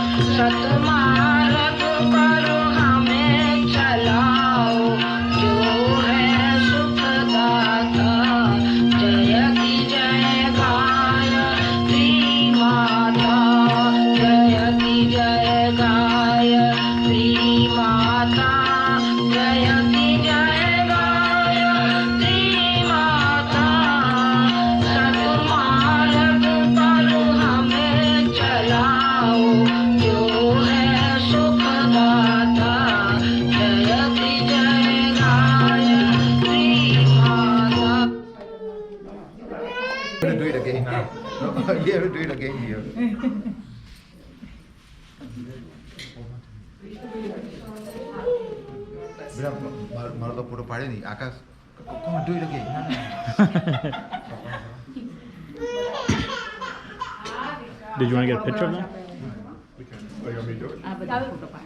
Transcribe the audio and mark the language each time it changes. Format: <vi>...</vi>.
<hi>सतमार्ग पर हमें चलाओ जो है सुखदाता जयति जय गायत्री माता जयति जय गायत्री माता जयति जय गायत्री माता सतमार्ग पर हमें चलाओ जो है सुखदाता जयति जय गायत्री माता</hi> <en>You have to do it again now. No, you have to do it again here.</en> <gu>बेटा मारो तो फोटो पाड़े नहीं आकाश</gu> <en>come on do it again. Did you want to get a picture of them?</en>